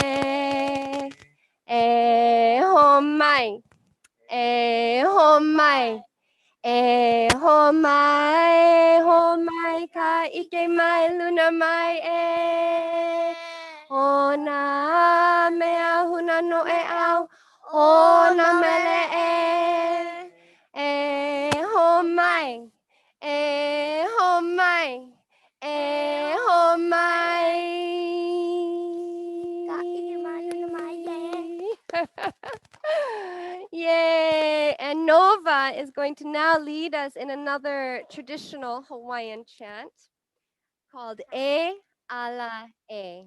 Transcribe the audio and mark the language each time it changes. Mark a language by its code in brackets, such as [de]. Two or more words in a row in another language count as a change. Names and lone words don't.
[haw] e homai homai ka ike mai luna mai o na mea huna no e au o na mele homai homai Yay! [en] And Nova is going to now lead us in another traditional Hawaiian chant called E Ala E.